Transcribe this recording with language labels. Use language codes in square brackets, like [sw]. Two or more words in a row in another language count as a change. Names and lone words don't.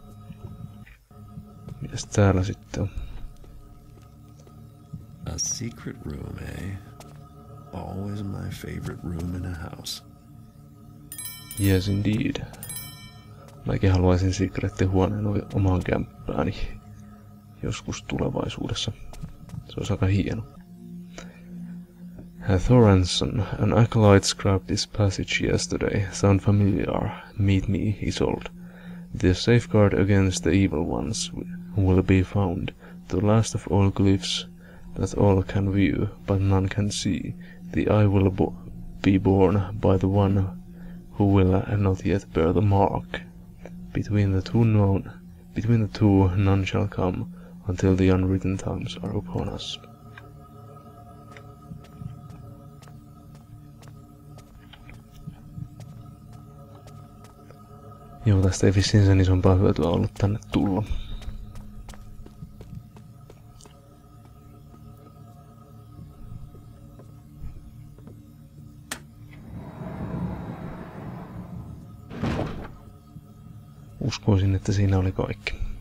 [fi] Mitäs täällä sitten on? [en] A secret room, eh? Always my favorite room in a house. Yes indeed. [fi] Mäkin haluaisin secret-huoneen omaan kämppääni joskus tulevaisuudessa. Se olisi aika hieno. [en] Thoranson, an acolyte scrubbed this passage yesterday. Sound familiar? Meet me, Isolde. The safeguard against the evil ones will be found, the last of all glyphs that all can view, but none can see. The eye will be borne by the one who will not yet bear the mark. Between the two none shall come, until the unwritten times are upon us. [fi] Joo, tästä ei vissiin sen isompaa hyötyä ollut tänne tulla. Uskoisin, että siinä oli kaikki.